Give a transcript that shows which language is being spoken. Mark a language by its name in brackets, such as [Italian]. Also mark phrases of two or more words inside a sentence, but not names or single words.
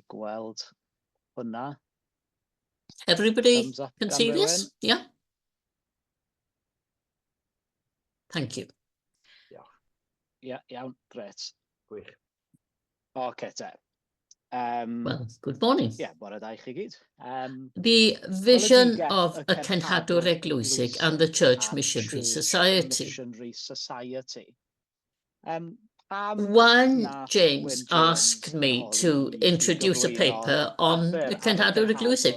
[English] Everybody can see this? Yeah? Thank you. Yeah, great. Okay, well, good morning. Yeah, [Welsh] bore da I chi gyd. [English] The vision of a Cenhadwr Eglwysig and the Church Missionary Society. One James asked me to introduce a paper on the Cenhadwr Eglwysig.